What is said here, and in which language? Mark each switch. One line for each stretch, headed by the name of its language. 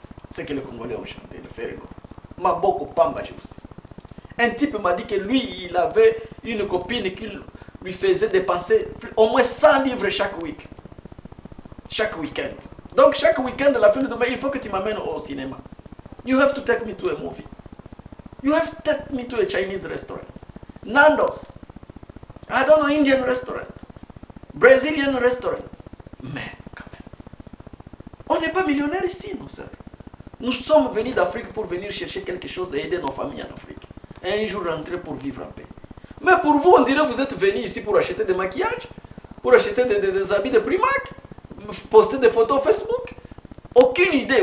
French: Ce que les Congolais ont chanté, le Ferrego. Maboko Pamba, je vous sais. Un type m'a dit que lui, il avait une copine qui lui faisait dépenser au moins 100 livres chaque week. Chaque week-end. Donc chaque week-end, la fin de demain, il faut que tu m'amènes au cinéma.
English: You have to take me to a movie. You have to take me to a Chinese restaurant. Nando's. I don't know, Indian restaurant. Brazilian restaurant.
French: Mais quand même. On n'est pas millionnaires ici, nous sœurs. Nous sommes venus d'Afrique pour venir chercher quelque chose et aider nos familles en Afrique. Et un jour rentrer pour vivre en paix. Mais pour vous, on dirait que vous êtes venus ici pour acheter des maquillages, pour acheter des habits de Primark, poster des photos Facebook. Aucune idée.